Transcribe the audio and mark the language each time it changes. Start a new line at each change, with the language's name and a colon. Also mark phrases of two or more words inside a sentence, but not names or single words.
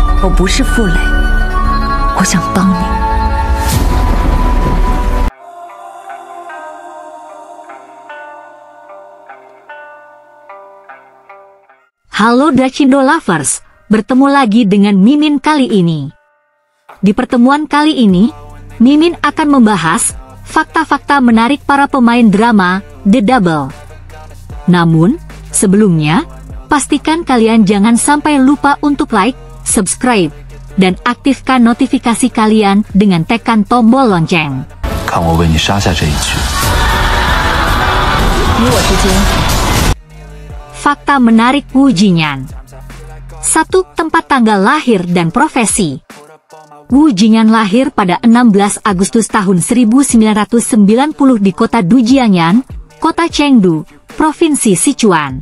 Chinese: 我不是负累，我想帮你。
Indonesian: Halo Dracindo Lovers, bertemu lagi dengan Mimin kali ini. Di pertemuan kali ini, Mimin akan membahas fakta-fakta menarik para pemain drama The Double. Namun, sebelumnya, pastikan kalian jangan sampai lupa untuk
English: like, subscribe,
Indonesian: dan aktifkan notifikasi kalian dengan tekan tombol lonceng.
Chinese: 看我为你杀下这一局。你我之间。
Indonesian: Fakta menarik Wu Jinyan. 1. Tempat tanggal lahir dan profesi. Wu Jinyan lahir pada 16 Agustus tahun 1990 di kota Dujiangyan, kota Chengdu, Provinsi Sichuan.